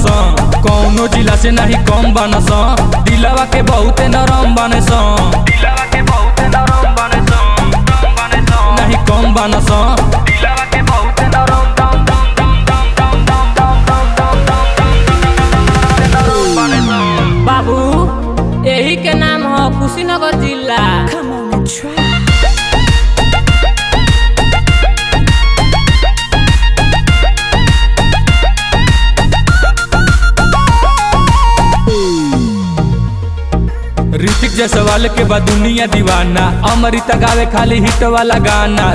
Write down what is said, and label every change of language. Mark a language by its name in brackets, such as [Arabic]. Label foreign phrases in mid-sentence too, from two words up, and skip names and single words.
[Bhojpuri] कौनो जिला से नहीं कम बानस, दिलवा के बहुते नरम बानस, दिलवा के बहुते नरम बानस, नहीं कम बानस, दिलवा के बहुते नरम दम दम दम दम दम दम दम दम दम। बाबू यही के नाम हो कुशीनगर जिला। [English] Come on and try. [Bhojpuri] ऋतिक जायसवाल के बाद दुनिया दीवाना, अमृता गावे खाली हिट वाला गाना।